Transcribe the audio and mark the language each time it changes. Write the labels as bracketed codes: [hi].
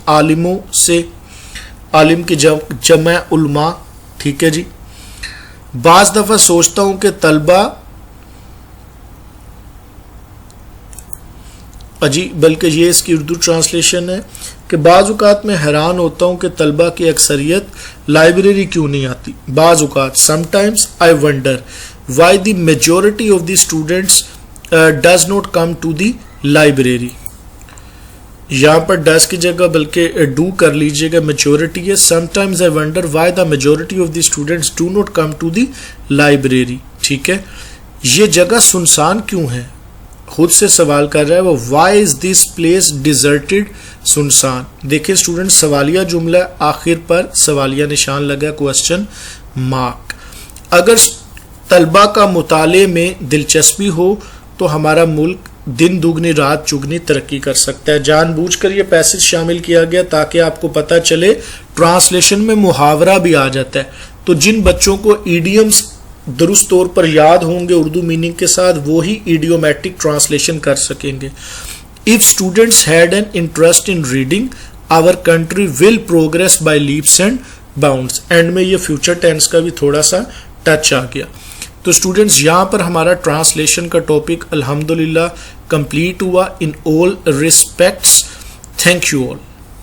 [ur] عالموں سے, عالم کی جمع علماء. ٹھیک ہے جی. بعض دفعہ سوچتا ہوں کہ طلبہ بلکہ یہ اس کی اردو ٹرانسلیشن ہے کہ بعض اوقات میں حیران ہوتا ہوں کہ طلبہ کی اکثریت لائبریری کیوں نہیں آتی. بعض اوقات [en] sometimes I wonder why the majority of the students does not come to the library. یہاں پر does کی جگہ بلکہ do کر لیجئے گا, میجورٹی ہے. sometimes I wonder why the majority of the students do not come to the library. [ur] ٹھیک ہے. یہ جگہ سنسان کیوں ہے, خود سے سوال کر رہا ہے وہ. [en] why is this place deserted, [ur] سنسان. دیکھیں اسٹوڈنٹ, سوالیہ جملہ, آخر پر سوالیہ نشان لگا, کوسچن مارک. اگر طلبہ کا مطالعے میں دلچسپی ہو تو ہمارا ملک دن دگنی رات چگنی ترقی کر سکتا ہے. جان بوجھ کر یہ پیسج شامل کیا گیا تاکہ آپ کو پتہ چلے ٹرانسلیشن میں محاورہ بھی آ جاتا ہے. تو جن بچوں کو ایڈیمز درست طور پر یاد ہوں گے اردو میننگ کے ساتھ, وہی ایڈیومیٹک ٹرانسلیشن کر سکیں گے. [en] If students had an interest in reading, our country will progress by leaps and bounds. [ur] And میں یہ فیوچر ٹینس کا بھی تھوڑا سا ٹچ آ گیا. تو اسٹوڈنٹس یہاں پر ہمارا ٹرانسلیشن کا ٹاپک الحمدللہ کمپلیٹ ہوا ان [en] all respects. Thank you all.